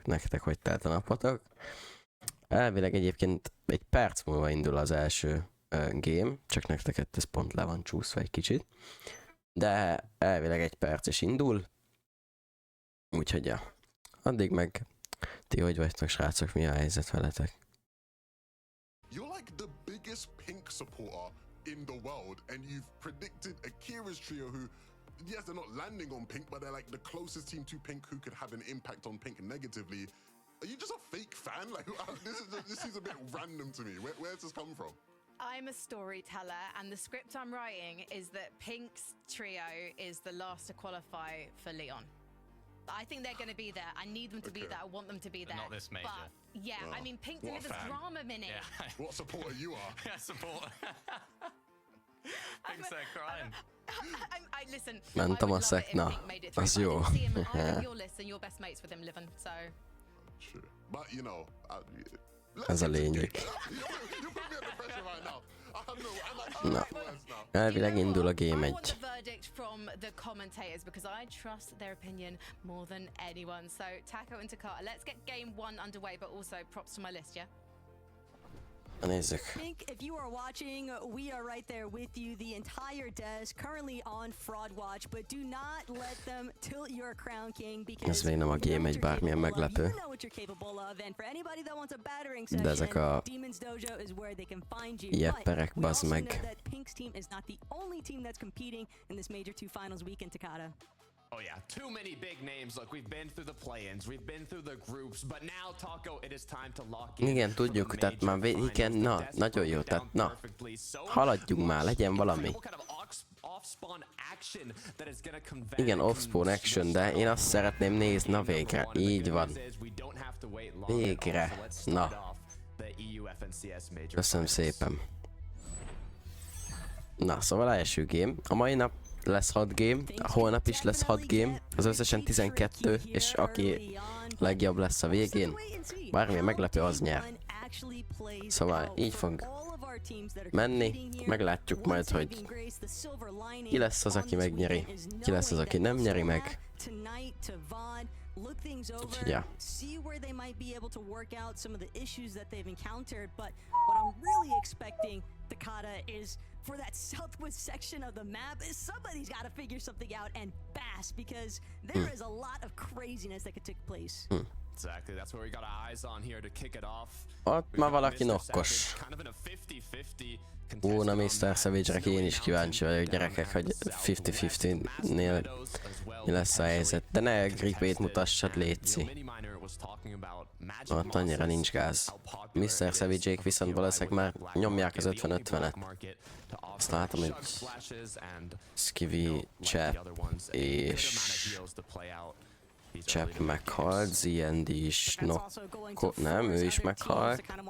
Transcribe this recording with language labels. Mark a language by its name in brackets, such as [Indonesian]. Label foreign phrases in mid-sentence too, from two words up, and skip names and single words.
[Hungarian] Nektek hogy telt a napotok? Elvileg egyébként egy perc múlva indul az első game, csak nektek ez pont le van csúszva egy kicsit. De elvileg egy perc is indul. Úgyhogy ja. Addig meg ti hogy vagytok, srácok, mi a helyzet veletek? [English] You're like the biggest Pink supporter in the world, and you've predicted Akira's trio, who, yes, they're not landing on Pink, but they're like the closest team to Pink who could have an impact on Pink negatively. Are you just a fake fan? Like, this seems a bit random to me. Where's this come from? I'm a storyteller, and the script I'm writing is that Pink's trio is the last to qualify for Leon. I think they're going to be there. I need them to be there. I want them to be there. Not this major. But yeah, I mean, Pink delivers drama minute. Yeah. What supporter you are? Yeah, supporter. Pink's there crying. I listen. [Hungarian] Mentem a szekna. Az jó. [English] I'm your list and your best mates with him living, so. True. But you know, [Hungarian] Ez a lényeg. [English] You put me under pressure right now. [Hungarian] Na, elvileg indul a game [English] I want 1. the verdict from the commentators because I trust their opinion more than anyone. So Taco and Takata, let's get game 1 underway, but also props to my list, yeah? [Hungarian] Nézzük. [English] Pink, if you are watching, we are right there with you. The entire desk currently on Fraud Watch, but do not let them tilt your crown king because [Hungarian] Ez még nem a game 1 bármilyen meglepő. De ezek a jepperek, bazd meg. [English] Pink's team is not the only team that's competing in this major 2 finals weekend, Takata. Oh yeah, too many big names. Look, we've been through the play-ins, we've been through the groups, but now, Taco, it is time to lock in. [Hungarian] Igen, tudjuk, tehát már igen, na, nagyon jó, tehát na, haladjunk már, legyen valami. Igen, [English] off-spawn action, [Hungarian] de én azt szeretném nézni, na végre, így van. Végre, na. Köszönöm szépen. Na, szóval első game. A mai nap lesz 6 game, a holnap is lesz 6 game, az összesen 12, és aki legjobb lesz a végén, bármilyen meglepő, az nyer. Szóval így fog menni, meglátjuk majd, hogy ki lesz az, aki megnyeri, ki lesz az, aki nem nyeri meg. [English] Look things over, Yeah. see where they might be able to work out some of the issues that they've encountered. But what I'm really expecting, Takata, is for that southwest section of the map, is somebody's got to figure something out and fast, because there is a lot of craziness that could take place. Exactly, that's what we got our eyes on here to kick it off. [Hungarian] Ott már valaki nokkos. [English] Kind of in a 50-50 [Hungarian] Na, Mr. Savage-re én is kíváncsi vagyok, gyerekek, hogy 50-50-nél mi lesz a helyzet. De ne gripét mutassad, létszi. Ott annyira nincs gáz. Mr. Savage-ék viszont valószínűleg már nyomják az 50-50-et. Azt látom, hogy Skivy, Chap és Chap meghalt, ZND is nem, ő is meghalt.